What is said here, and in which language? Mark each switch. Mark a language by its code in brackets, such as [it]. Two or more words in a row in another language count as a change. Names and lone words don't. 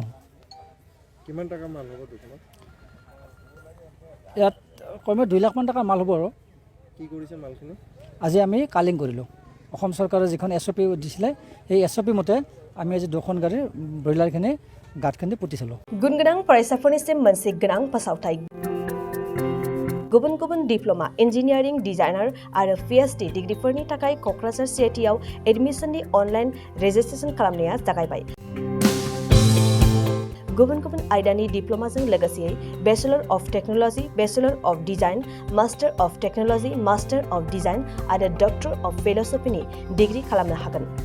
[as] কিমান টকা মাল হ'ব দুখনত? ইয়াত কমেও 2 লাখ মান টকা মাল হ'ব। আৰু কি কৰিছে মালখিনি? আজি আমি কালিং কৰিলোঁ। অসম চৰকাৰে যিখন SOP দিছিলে সেই SOP মতে আমি আজি 2খন গাড়ীৰ ব্ৰইলাৰখিনি গাঁতখিনি পুতিছিলোঁ। [brx] गुनगोनां फरायसाफोरनिसिम मोनसे गोनां फोसावथाय। गुबुन गुबुन डिप्ल'मा, इन्जिनियारिं, डिजाइनार आरो PhD डिग्रीफोरनि थाखाय क'क्राझार CITआव एडमिशननि [en] online registration [brx] खालामनाया जागायबाय। गुबुन गुबुन आयदानि डिप्ल'माजों लोगोसेयै [en] Bachelor of Technology, Bachelor of Design, Master of Technology, Master of Design [brx] आरो [en] Doctor of Philosophy [brx] डिग्री खालामनो हागोन।